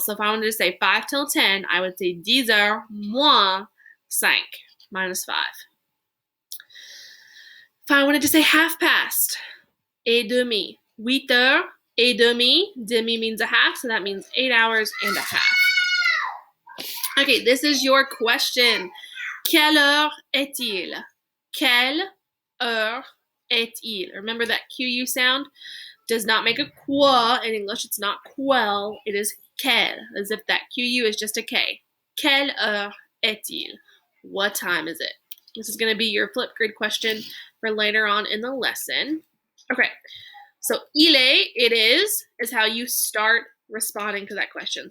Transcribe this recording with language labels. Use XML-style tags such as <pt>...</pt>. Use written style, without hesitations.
<en>So if I wanted to say 5 till 10, I would say</en> <fr>10 heures moins 5,</fr> <en>minus 5. If I wanted to say half past,</en> <fr>et demi. 8 heures et demi.</fr> <en>Demi means a half, so that means 8 hours and a half. Okay, this is your question.</en> <fr>Quelle heure est-il? Quelle heure est-il?</fr> <en>Remember that QU sound? does not make a qua in English. It's not quel. It is quel, as if that QU is just a K.</en> <fr>Quelle heure est-il?</fr> <en>What time is it? This is going to be your flip grid question for later on in the lesson. Okay, so il est, it is how you start responding to that question.</en>